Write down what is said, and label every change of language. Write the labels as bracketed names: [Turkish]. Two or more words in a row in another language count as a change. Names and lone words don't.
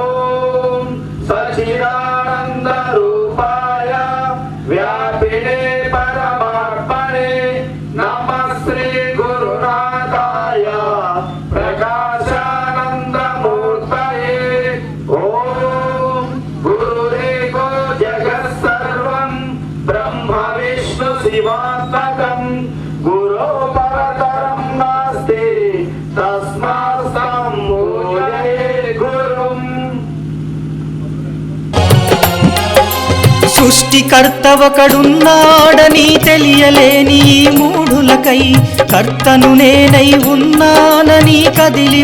[Sanskrit] सच्चिदानन्द रूपाय व्यापिने परमात्मने नमः श्री गुरुनाथाय प्रकाशानन्दमूर्तये ॐ गुरुरेको जगत्सर्वं ब्रह्म विष्णु शिवात्मकं गुरो परतरं नास्ति तस्मात् पूजये गुरुम् [Telugu] సృష్టికర్త ఒకడున్నాడని తెలియలేని ఈ మూఢులకై కర్తను నేనై ఉన్నానని కదిలి